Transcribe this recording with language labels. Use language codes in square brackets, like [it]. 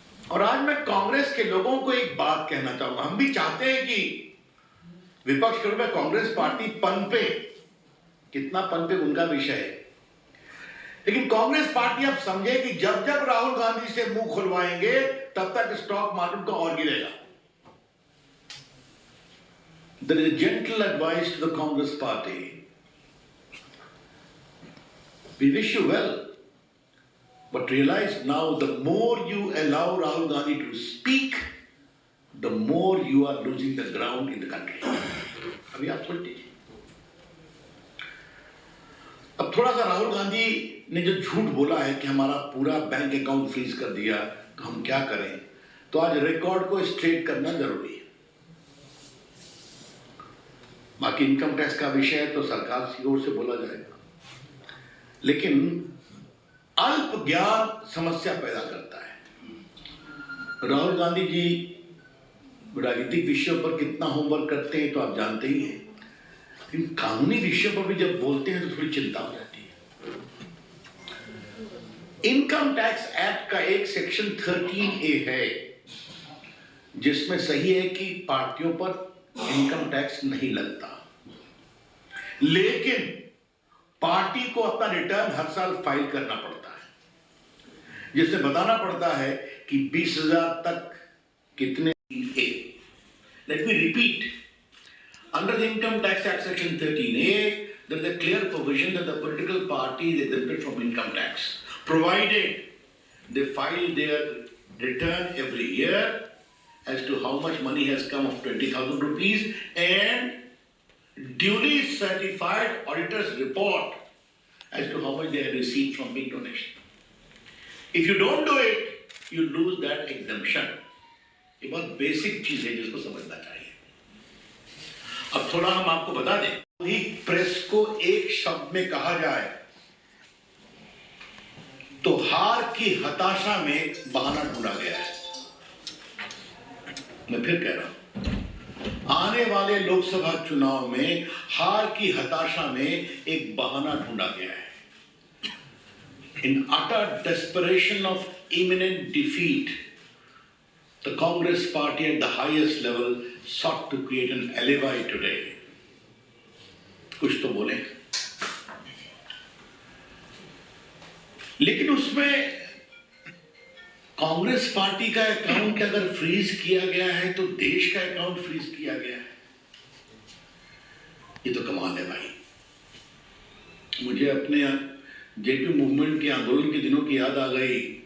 [hi] और आज मैं कांग्रेस के लोगों को एक बात कहना चाहूंगा। हम भी चाहते हैं कि विपक्ष के रूप में कांग्रेस पार्टी पनपे, कितना पनपे उनका विषय है, लेकिन कांग्रेस पार्टी अब समझे कि जब जब राहुल गांधी से मुंह खुलवाएंगे तब तक स्टॉक मार्केट को और गिरेगा। [en] There is a gentle advice to the Congress party. We wish you well. But realize now, the more you allow Rahul Gandhi to speak, the more you are losing the ground in the country. [hi] अभी आप सुन लीजिए। अब थोड़ा सा राहुल गांधी ने जो झूठ बोला है कि हमारा पूरा बैंक अकाउंट फ्रीज कर दिया तो हम क्या करें, तो आज रिकॉर्ड को स्ट्रेट करना जरूरी है। बाकी इनकम टैक्स का विषय तो सरकार की ओर से बोला जाएगा, लेकिन अल्प ज्ञान समस्या पैदा करता है। राहुल गांधी जी राजनीतिक विषयों पर कितना होमवर्क करते हैं तो आप जानते ही हैं, लेकिन कानूनी विषयों पर भी जब बोलते हैं तो थोड़ी चिंता हो जाती है। इनकम टैक्स एक्ट का एक सेक्शन 13A है जिसमें सही है कि पार्टियों पर इनकम टैक्स नहीं लगता, लेकिन पार्टी को अपना रिटर्न हर साल फाइल करना पड़ता है, जिससे बताना पड़ता है कि 20,000 तक कितने। [en] Let me repeat. Under the Income Tax Act Section 13A, there is a clear provision that the political party is exempted from income tax, provided they file their return every year as to how much money has come of 20,000 rupees and duly certified auditor's report as to how much they have received from big donation. If you don't do it, you lose that exemption. [hi] ये बहुत basic चीज है जिसको समझना चाहिए। अब थोड़ा हम आपको बता दें, वही प्रेस को एक शब्द में कहा जाए तो हार की हताशा में बहाना ढूंढा गया है। मैं फिर कह रहा हूं, आने वाले लोकसभा चुनाव में हार की हताशा में एक बहाना ढूंढा गया है। [en] In utter desperation of imminent defeat, the Congress party at the highest level sought to create an alibi today. [hi] कुछ तो बोले, लेकिन उसमें कांग्रेस पार्टी का अकाउंट अगर फ्रीज किया गया है तो देश का अकाउंट फ्रीज किया गया है। ये तो कमाल है भाई। मुझे अपने जेपी मूवमेंट के आंदोलन के दिनों की याद आ गई।